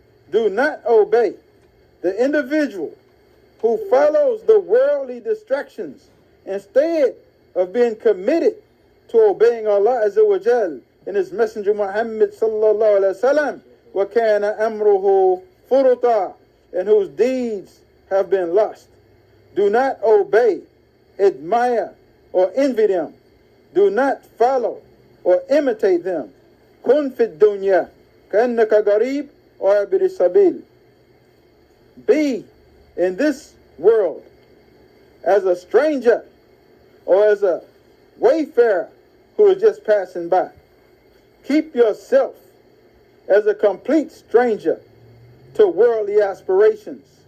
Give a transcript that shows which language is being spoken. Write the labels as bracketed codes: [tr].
[en] Do not obey the individual who follows the worldly distractions instead of being committed to obeying Allah Azza wa Jal and His Messenger Muhammad sallallahu alaihi wasallam, [ar] وَكَانَ أَمْرُهُ فُرُطًا, [en] and whose deeds have been lost. Do not obey, admire, or envy them. Do not follow or imitate them. [ar] كُن فِي الدُّنْيَا كَأَنَّكَ غَرِيبٌ عَابِرِ السَّبِيلِ. [en] Be in this world as a stranger or as a wayfarer who is just passing by. Keep yourself as a complete stranger to worldly aspirations.